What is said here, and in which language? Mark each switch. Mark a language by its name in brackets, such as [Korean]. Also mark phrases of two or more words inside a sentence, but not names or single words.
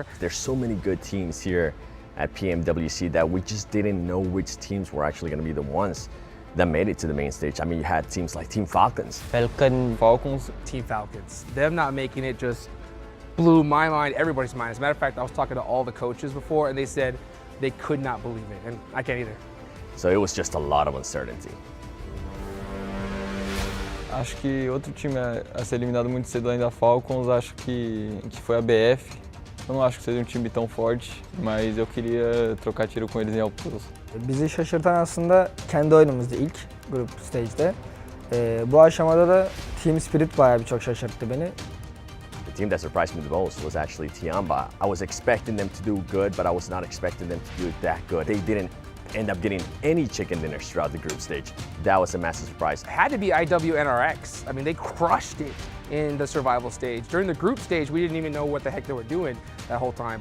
[English] There's so many good teams here at PMWC that we just didn't know which teams were actually going to be the ones that made it to the main stage. I mean, you had teams like Team Falcons. Falcons. Team Falcons. Them not making it just blew my mind, everybody's mind. As a matter of fact, I was talking to all the coaches before and they said they could not believe it, and I can't either. So it was just a lot of uncertainty. [Portuguese] Acho que outro time a ser eliminado muito cedo ainda Falcons, acho que foi a BF. Eu não acho que seja time tão forte, mas eu queria trocar tiro com eles em alturas. [Turkish] Bizi şaşırtan aslında kendi oyunumuzdu ilk grup stage'de. Bu aşamada da Team Spirit bayağı çok şaşırttı beni. [English] The team that surprised me the most was actually Tianba. I was expecting them to do good, but I was not expecting them to do it that good. They didn't end up getting any chicken dinners throughout the group stage. That was a massive surprise. It had to be IWNRX. I mean, they crushed it in the survival stage. During the group stage, we didn't even know what the heck they were doing that whole time.